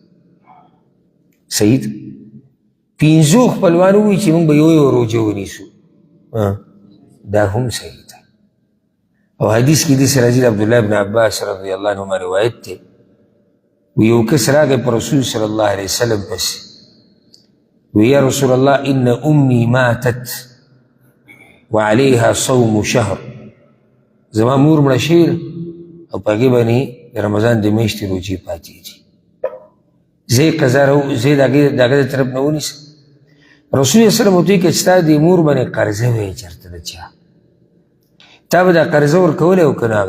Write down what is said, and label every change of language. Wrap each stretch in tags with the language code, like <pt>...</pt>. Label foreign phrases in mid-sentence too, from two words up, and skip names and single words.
<ps>صحیح ده؟ 5 خپلوان وي چې موږ به یو روجه ونیسو، دا هم صحیح ده. او حدیث کې داسې راځي د عبدالله بن عباس</ps> <ar>رضی الله عنهما</ar> <ps>روایت دی، و یو کس راغی په رسول</ps> <ar>صلی الله علیه وسلم</ar> <ps>پسې،</ps> <ar>و یا رسول الله ان امی ماتت وعلیها صوم شهر.</ar> <ps>زما مور مړه شوې ده او په هغې باندې د رمضان د میاشتې روجې پاتې دي، زه یې قضا د هغه د طرف نه ونیسم. رسول</ps> <ar>صلی الله علیه وسلم</ar> <ps>ورته وایي که ستا د مور باندې قرضه وی چېرته د چا، تا به دا قرضه ورکولی او که نه؟</ps>